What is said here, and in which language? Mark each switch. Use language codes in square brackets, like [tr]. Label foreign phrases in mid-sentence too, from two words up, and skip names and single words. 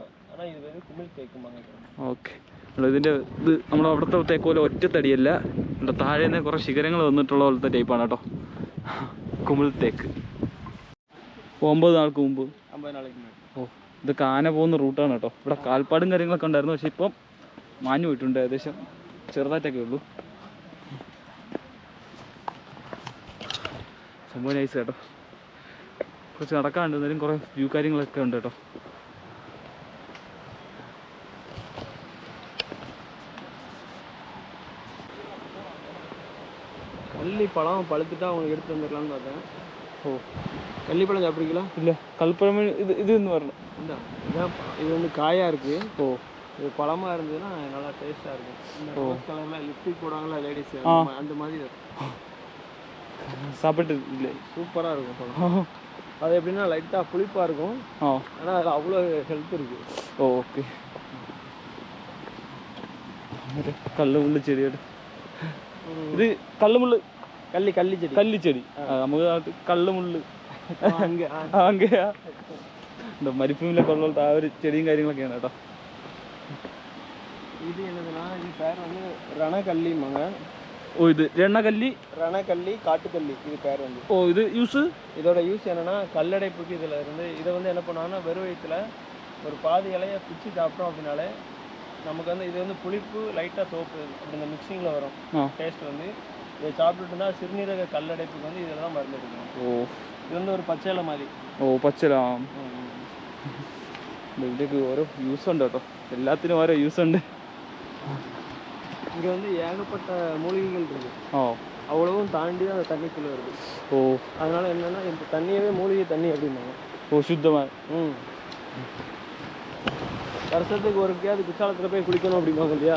[ta] ஆனால் இது வந்து குமிழ் தேக்குமாங்க. [ml] ഓക്കെ, ഇതിൻ്റെ ഇത് നമ്മുടെ അവിടുത്തെ തേക്ക് പോലെ ഒറ്റത്തടിയല്ല. ഇവിടെ താഴെ നിന്ന് കുറേ ശിഖരങ്ങൾ വന്നിട്ടുള്ള പോലത്തെ ടൈപ്പാണ് കേട്ടോ കുമിൾ തേക്ക്. 9 നാൾക്ക് മുമ്പ് 50 നാൾക്ക് മുമ്പ്. ഓ, ഇതൊക്കെ ആന പോകുന്ന റൂട്ടാണ് കേട്ടോ. ഇവിടെ കാൽപ്പാടും കാര്യങ്ങളൊക്കെ ഉണ്ടായിരുന്നു. പക്ഷേ ഇപ്പം മാഞ്ഞു പോയിട്ടുണ്ട്. ഏകദേശം ചെറുതായിട്ടൊക്കെ ഉള്ളൂ. സംഭവം നൈസ് കേട്ടോ. കുറച്ച് നടക്കാണ്ട്, എന്നാലും കുറേ വ്യൂ കാര്യങ്ങളൊക്കെ ഉണ്ട് കേട്ടോ. [ta] கள்ளிப்பழம் பழுத்துட்டா அவங்களுக்கு எடுத்து வந்துடலாம்னு பார்த்தேன். ஓ, கள்ளிப்பழம் சாப்பிட்றீங்களா? இல்லை, கல்பழம் இதுன்னு வரணும். இல்லை, இதான் இது வந்து காயாக இருக்குது. ஓ, இது பழமாக இருந்ததுன்னா நல்லா டேஸ்ட்டாக இருக்கும். இந்த ரோஸ் கலரில் லிப்ஸ்டிக் போடுவாங்களா லேடிஸ், அந்த மாதிரி இருக்கும். சாப்பிட்டு இல்லை சூப்பராக இருக்கும் பழம். அது எப்படின்னா லைட்டாக புளிப்பாக இருக்கும். ஆனால் அதில் அவ்வளோ ஹெல்த் இருக்குது. [ml] ഓക്കെ കള്ളുമുള്ളി ചെടിയുടെ ഇത് കള്ളുമുള്ളി കള്ളിച്ചെടി കല്ലിച്ചെടി നമുക്ക് നാട്ടിൽ കള്ളുമുള്ളി അങ്ങനെയാ എന്താ മരുഭൂമിയിലൊക്കെ ഉള്ള ആ ഒരു ചെടിയും കാര്യങ്ങളൊക്കെയാണ് കേട്ടോ. [ta] இது என்னதுன்னா இது பேர் வந்து ரணக்கல்லிம்பாங்க. ஓ இது ரணக்கல்லி காட்டுக்கல்லி இது பேர் வந்து. ஓ இது யூஸ் இதோட யூஸ் என்னன்னா கல்லடைப்புக்கு இதில் இருந்து இதை வந்து என்ன பண்ணுவாங்கன்னா வெறும் வயிற்றுல ஒரு பாதி இலையை பிச்சு சாப்பிட்டோம் அப்படின்னாலே நமக்கு வந்து இது வந்து புளிப்பு லைட்டாக சோப்பு அப்படி இந்த மிக்சிங்கில் வரும் டேஸ்ட் வந்து. இதை சாப்பிட்டுட்டு இருந்தால் சிறுநீரக கல்லடைப்புக்கு வந்து இதில் தான் மருந்து எடுக்கணும். ஓ இது வந்து ஒரு பச்சை இலை மாதிரி. [ml] ഓ പച്ചില ഇതിലേക്ക് ഓരോ യൂസ് ഉണ്ട് കേട്ടോ, എല്ലാത്തിനും ഓരോ യൂസ് ഉണ്ട്. [ta] இங்கே வந்து ஏகப்பட்ட மூலிகைகள் இருக்குது. அவ்வளவும் தாண்டி தான் அந்த தண்ணிக்குள்ளே வருது. ஓ அதனால என்னன்னா இந்த தண்ணியவே மூலிகை தண்ணி அப்படின்னாங்க. ஓ சுத்தமாக. வருஷத்துக்கு ஒருக்கையாவது குற்றாலத்தில் போய் குளிக்கணும் அப்படிம்பாங்க இல்லையா?